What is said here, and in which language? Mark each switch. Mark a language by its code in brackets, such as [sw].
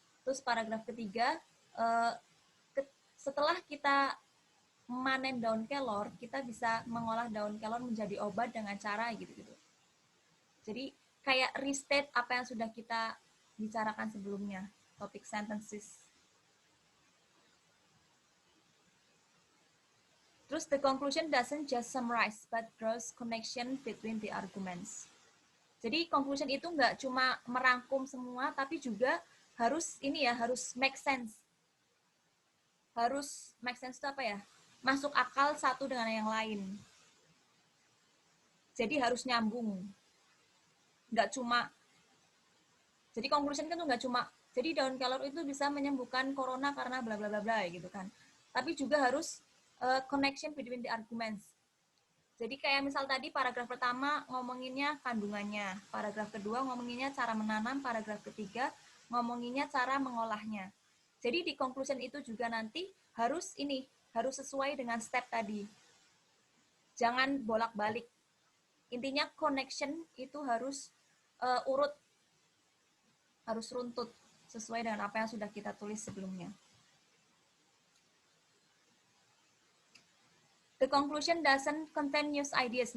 [id] Terus paragraf ketiga, setelah kita memanen daun kelor, kita bisa mengolah daun kelor menjadi obat dengan cara gitu-gitu. Jadi kayak restate apa yang sudah kita bicarakan sebelumnya, topic sentences. Terus [en] the conclusion doesn't just summarize, but draws connection between the arguments. [id] Jadi conclusion itu nggak cuma merangkum semua, tapi juga harus harus make sense. Harus make sense itu apa ya? Masuk akal satu dengan yang lain. Jadi harus nyambung. Nggak cuma, jadi conclusion kan tuh nggak cuma, jadi daun kelor itu bisa menyembuhkan corona karena bla bla bla bla gitu kan. Tapi juga harus [en] connection between the arguments. [id] Jadi kayak misal tadi paragraf pertama ngomonginnya kandungannya, paragraf kedua ngomonginnya cara menanam, paragraf ketiga ngomonginnya cara mengolahnya. Jadi di conclusion itu juga nanti harus sesuai dengan step tadi. Jangan bolak-balik. Intinya connection itu harus urut, harus runtut sesuai dengan apa yang sudah kita tulis sebelumnya. [en] The conclusion doesn't contain new ideas.